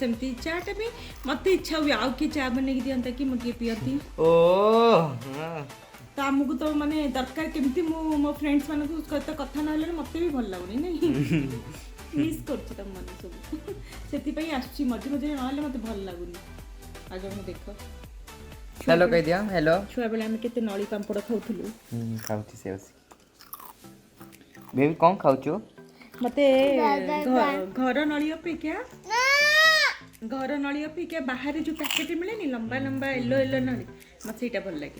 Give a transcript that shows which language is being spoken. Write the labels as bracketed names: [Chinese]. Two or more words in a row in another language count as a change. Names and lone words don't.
[Odia] ସେମିତି ଚାଟା ବି ମୋତେ ଇଚ୍ଛା ହୁଏ ଆଉ କିଏ ଚା ବନେଇକି ଦିଅନ୍ତା କି ମୁଁ ଟିକେ ପିଅନ୍ତି। ତ ଆମକୁ ତ ମାନେ ଦରକାର କେମିତି ମୁଁ ମୋ ଫ୍ରେଣ୍ଡସ୍ ମାନଙ୍କ ସହିତ କଥା ନହେଲେ ମୋତେ ବି ଭଲ ଲାଗୁନି ନାଇଁ। ମିସ୍ କରୁଛି ତମମାନେ ସବୁ, ସେଥିପାଇଁ ଆସୁଛି ମଝିରେ ମଝିରେ, ନହେଲେ ମୋତେ ଭଲ ଲାଗୁନି। ଆଉ ଜଣକୁ ଦେଖ, [Hindi] हेलो कह दिया हेलो। [Odia] ଛୁଆବେଳେ ଆମେ କେତେ ନଳି ପାମ୍ପଡ଼ ଖାଉଥିଲୁ। ଖାଉଛି ସେ ବସି। ବେବି କଣ ଖାଉଛୁ? ମୋତେ ଘର ନଳି ଅପେକ୍ଷା ବାହାରେ ଯେଉଁ ପ୍ୟାକେଟ୍ ମିଳେନି ଲମ୍ବା ଲମ୍ବା [English] yellow yellow [Odia] ନଳି, ମୋତେ ସେଇଟା ଭଲ ଲାଗେ।